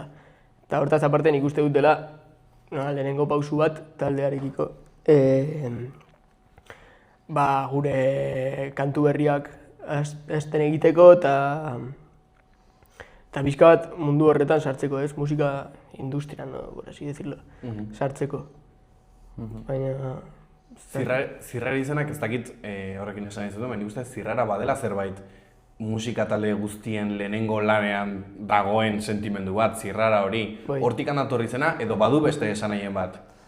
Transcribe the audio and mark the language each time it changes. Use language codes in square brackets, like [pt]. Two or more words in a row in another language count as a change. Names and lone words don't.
[eu] Eta hortaz aparte nik uste dut dela lehenengo pausu bat taldearekiko. Gure kantu berriak hasten egiteko eta pixka bat mundu horretan sartzeko, ez? Musika industrian, [es] por así decirlo, [eu] sartzeko. Baina... Zirrara izenak ez dakit horrekin esan izan du, baina nik uste Zirrara badela zerbait musika talde guztien lehenengo lanean dagoen sentimendu bat, Zirrara hori. Hortik handatorri izena edo badu beste esan nahien bat?